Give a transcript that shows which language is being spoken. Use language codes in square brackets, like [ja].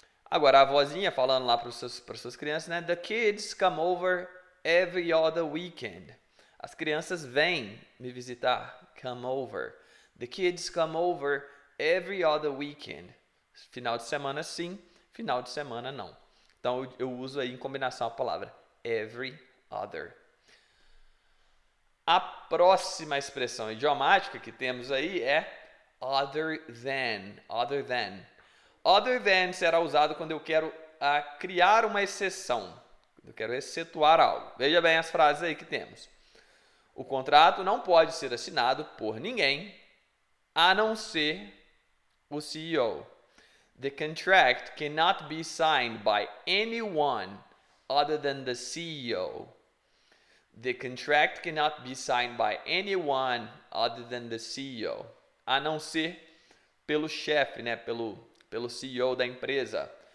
[pt] Agora, a vozinha falando lá para suas crianças, né? [en] The kids come over every other weekend. [pt] As crianças vêm me visitar. [en] Come over. The kids come over every other weekend. [pt] Final de semana sim, final de semana não. Então eu uso aí em combinação a palavra every other. A próxima expressão idiomática que temos aí é other than. Other than. Other than será usado quando eu quero criar uma exceção. Eu quero excetuar algo. Veja bem as frases aí que temos. O contrato não pode ser assinado por ninguém, a não ser o CEO. [en] The contract cannot be signed by anyone other than the CEO. The contract cannot be signed by anyone other than the CEO. [pt] A não ser pelo chefe, né? Pelo CEO da empresa.